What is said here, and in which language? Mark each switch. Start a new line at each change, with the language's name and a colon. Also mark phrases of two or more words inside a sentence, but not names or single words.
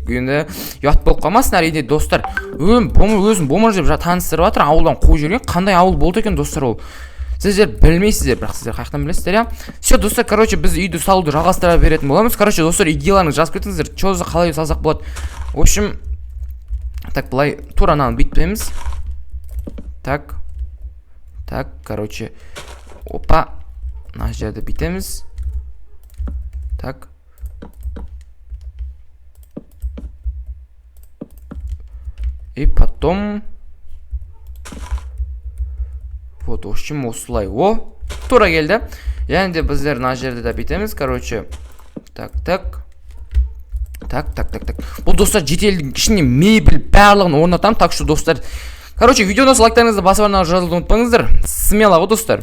Kazakh: Енді ұят болып қалмасын, әрине достар. Өзім болмыр деп таныстырып жатыр, ауылдан қой жүрген. Қандай ауыл болды екен достар ол? Сіздер білмейсіздер, бірақ сіздер қаяқтан білесіздер, Все, достар, короче, біз үйді салуды жалғастыра беретін боламыз. Короче, достар, идеяларыңыз жазып кетіңіздер, чозы қалай салсақ болады.
Russian: В общем, так,
Kazakh: былай, тура ананы бүйтпейміз.
Russian: Так, короче,
Kazakh: опа, мына жерді бүйтеміз.
Russian: Так. И потом... Вот, в общем,
Kazakh: осылай. Тура келді. Және де біздер мына жерді де бүйтеміз, короче.
Russian: Так.
Kazakh: Бұл достар жетелдің ішіне мебель барлығын орнатам.
Russian: Так что
Kazakh: достар, короче, видеоны лайктарыңызды басып жазуды ұмытпаңыздар. Смело ғой достар.